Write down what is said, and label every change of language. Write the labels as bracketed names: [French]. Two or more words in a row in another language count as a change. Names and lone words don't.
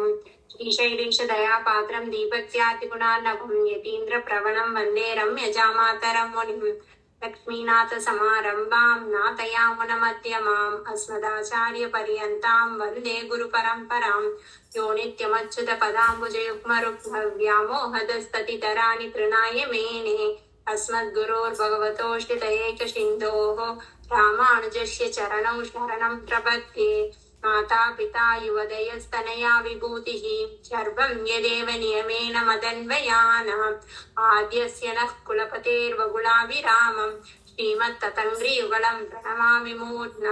[Sanskrit] श्रीशैलेश दया पात्रं धीभक्त्यादिगुणार्णवम् यतीन्द्र प्रवणं वन्दे रम्यजामातरं मुनिम्. लक्ष्मीनाथ समारम्भां नाथयामुन मध्यमाम् अस्मदाचार्य पर्यन्तां वन्दे गुरु परम्पराम्. यो नित्यमच्युत पदाम्बुजयुग्मरुक्म व्यामोहतस्तदितराणि तृणाय मेने. अस्मद्गुरोर्भगवतोऽश्रितयेक सिन्धोः रामानुजस्य चरणौ शरणं प्रपद्ये. माता पिता युवदयस्तनया विभूतिः सर्वं यदेव नियमेन मदन्वयानाम्. आद्यस्य नः कुलपतेर्वगुलाभिरामम् श्रीमत्ततङ्घ्रियुगलं प्रणमामि मूर्ध्ना.